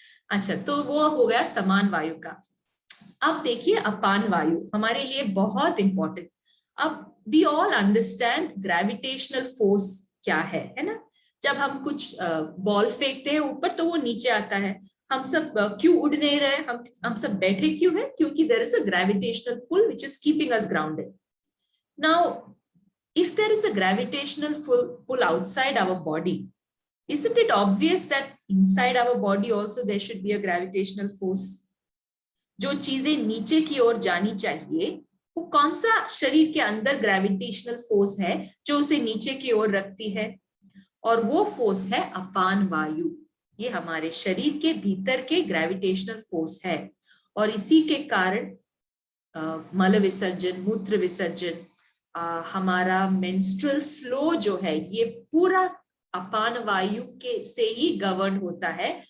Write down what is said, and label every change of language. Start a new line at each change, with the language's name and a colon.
Hindi: अच्छा, तो वो हो गया समान वायु का। अब देखिए अपान वायु हमारे लिए बहुत इंपॉर्टेंट।
English: अब we all understand gravitational force
Hindi: क्या है ना। जब हम कुछ बॉल फेंकते हैं ऊपर तो वो नीचे आता है। हम सब क्यों उड़ नहीं रहे, हम सब बैठे क्यों हैं?
English: क्योंकि there is a gravitational pull which is keeping us grounded. Now, if there is a gravitational pull outside our body, isn't it obvious that inside our body also there should be a gravitational force?
Hindi: जो चीजें नीचे की ओर जानी चाहिए वो कौन सा शरीर के अंदर ग्रेविटेशनल फोर्स है जो उसे नीचे की ओर रखती है? और वो फोर्स है अपान वायु। ये हमारे शरीर के भीतर के ग्रेविटेशनल फोर्स है और इसी के कारण मल विसर्जन, मूत्र विसर्जन, हमारा मेंस्ट्रुअल फ्लो जो है ये पूरा अपान वायु के से ही गवर्न होता है।